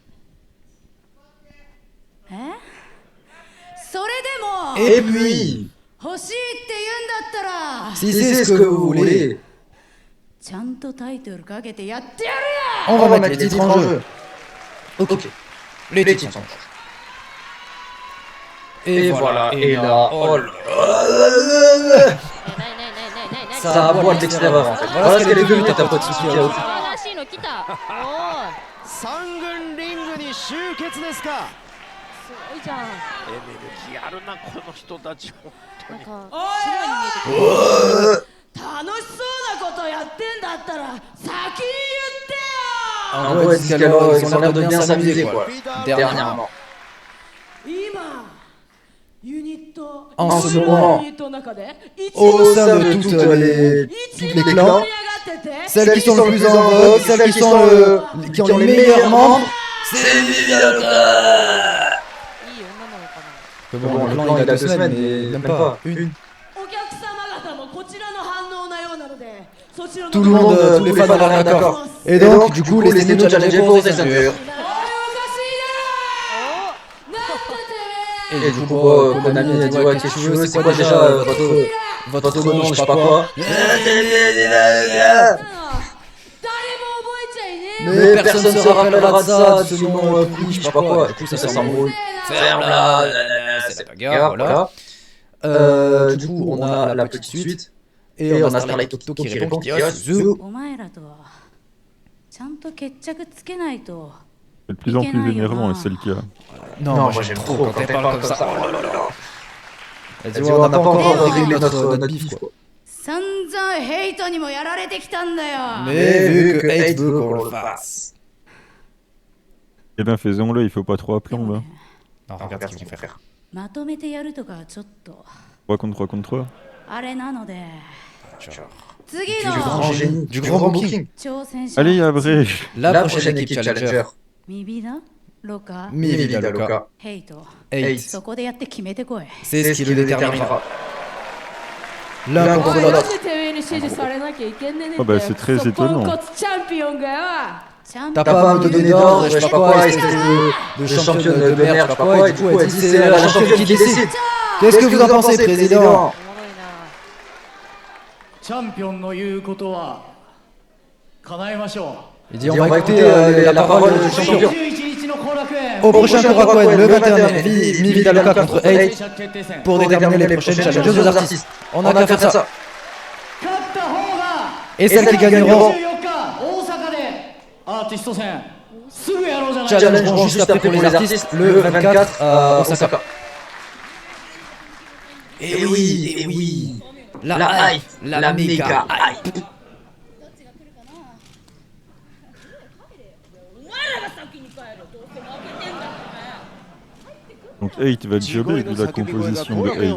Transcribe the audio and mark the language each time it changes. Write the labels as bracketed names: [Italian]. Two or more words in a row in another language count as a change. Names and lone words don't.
[French] Et puis, si c'est ce que vous voulez, on va mettre les titres en jeu. Ok. Les Les titres titres s'engagent. Et voilà, et là, oh là là. Ça aboie de l'extérieur en fait. Voilà ce qu'elle est devenue ta petite Suzuki Aoki. [Japanese] 三軍リングに集結ですか。すごいじゃん。エネルギーあるなこの人たち本当に。白いに見えてくる。楽しそうなことやってんだったら先に言ってよ。 [French] En gros, elle dit qu'ils ont l'air de bien s'amuser quoi. Dernièrement. [Japanese] 今ユニット [French] En ce moment, [Japanese] ユニットの中で一 [French] au sein de tous les clans, celles qui sont le plus en vogue, celles qui ont les meilleurs membres, c'est Vivialoka. [Japanese] いい女なのかな。 [French] Bon, le clan il a 2 semaines, mais même pas une. [Japanese] お客様方もこちらの反応なようなので、そちらの [French] Tout le monde, tous les fans ont l'air d'accord. Et donc, du coup, laissez-nous challenger pour ces ceintures. [Japanese] おかしいな。なんだてめ [French] Et du coup, Konami a dit ouais, qu'est-ce que tu veux, c'est quoi déjà votre nom, je sais pas quoi. [Japanese] え。誰も覚えちゃいねえ。 [French] Mais personne ne se rappellera de ça, de ce nom pris, je sais pas quoi. Du coup, ça s'embrouille. Ferme-la, c'est la bagarre, voilà. Du coup, on a la petite suite. Et on a Starlight Tokito qui répond qui dit ah, Suzu. [Japanese] お前らとはちゃんと決着つけないと。 [French] C'est de plus en plus énervant, et c'est le cas. Non, moi j'aime trop quand elle parle comme ça. Elle dit, Elle dit, on n'a pas encore réglé notre bif, quoi. [Japanese] 散々ヘイトにもやられてきたんだよ。 [French] Mais vu que Hate veut qu'on le fasse. Eh ben faisons-le, il faut pas trop appeler, on va. Non, regarde ce qu'ils vont faire. [Japanese] まとめてやるとかはちょっと [French] 3 contre 3 contre 3. [Japanese] あれなので。 [French] Genre, [Japanese] 次 [French] Du grand [Japanese] の [French] génie, du grand booking. [Japanese] 挑戦者 [French] Allez, Abré. La prochaine équipe challenger. [Japanese] ミビダ、ロカ、 [French] Mivialoka. [Japanese] ヘイト。 [French] Hate. [Japanese] そこでやって決めてこい。 [French] C'est ce qui le déterminera. L'un L'un contre contre [Japanese] な [French] l'autre. [Japanese] ぜてめえに支持されなきゃいけんねんねん [French] Ah bah c'est très [Japanese] クソポン [French] étonnant. [Japanese] コツチャンピオンがよ。ちゃん [French] T'as [Japanese] と [French] pas à me donner d'ordre, je sais pas quoi, espèce de championne de merde, je sais pas quoi, et du coup elle dit c'est la championne qui décide. Qu'est-ce que vous en pensez, président? [Japanese] おもろいな。チャンピオンの言うことは叶えましょ [French] Il dit on va écouter la parole du [Japanese] う。 [French] champion. [Japanese] 21日の後楽園 [French] Au prochain Korakuen, le 21 mai, Mivialoka contre Hate [Japanese] 決定戦 [French] pour déterminer les prochaines challengers aux artistes. On a qu'à faire ça. [Japanese] 勝った方が [French] Et celles qui gagneront [Japanese] 24 日大阪でアーティスト戦すぐやろうじゃないか。 [French] challengeront juste après pour les artistes le 24 à Osaka. Et oui, la hype, la méga hype. Donc 8 va durer vu la composition de 8.